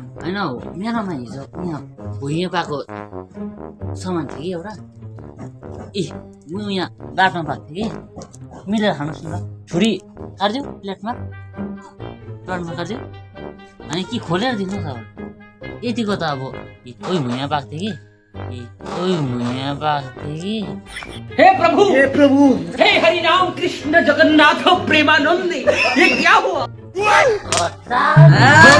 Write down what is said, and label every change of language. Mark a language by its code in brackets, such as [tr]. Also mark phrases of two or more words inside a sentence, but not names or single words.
[ne] होइन हौ मेरोमा हिजो यहाँ भुइँ पाएको सामान थियो कि एउटा म यहाँ बाटोमा पाएको थिएँ कि मिलेर खानुहोस् न ल छुरी काट्दिउँ प्लेटमा काट्दिउँ अनि के खोलेर दिनुहोस् अब यतिको त अब कोही भुइँ पाएको थियो कि कोही भुइँ पाएको थियो कि [hi] हे प्रभु हे हरि राम कृष्ण जगन्नाथ प्रेमानंद ये क्या हुआ